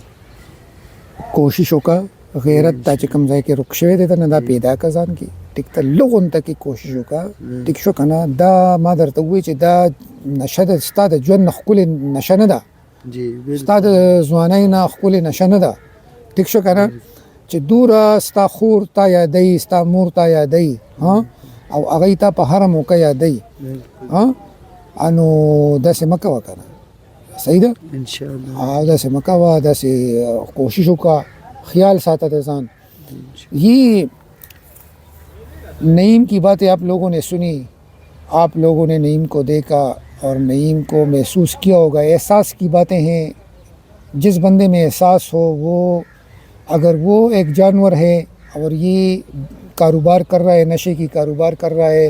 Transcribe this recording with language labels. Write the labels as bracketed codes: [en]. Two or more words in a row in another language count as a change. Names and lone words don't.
[ps] کوشش وکړه غیرت دا چې کوم ځای کې رک شوی دی ته نه دا پیدا کړه ځان کې ټیک ته لږ غونته کې کوشش وکړه ټیک شو که نه دا ما درته ووایي چې دا نشه ده ستا د ژوند نه ښکلې نشه نه ده ستا د ځوانۍ نه ښکلې نشه نه ده ټیک شو که نه چې دوره ستا خور تا یادوي ستا مور تا یادوي او هغوی تا په هره موقع یادوي نو داسې مه کوه که نه صحیح ده انشاءاللہ داسې مه کوه داسې کوشش وکړه خیال ساته د ځان [ur] یہ نعیم کی باتیں آپ لوگوں نے سنی آپ لوگوں نے نعیم کو دیکھا اور نعیم کو محسوس کیا ہوگا احساس کی باتیں ہیں جس بندے میں احساس ہو وہ اگر وہ ایک جانور ہے اور یہ کاروبار کر رہا ہے نشے کی کاروبار کر رہا ہے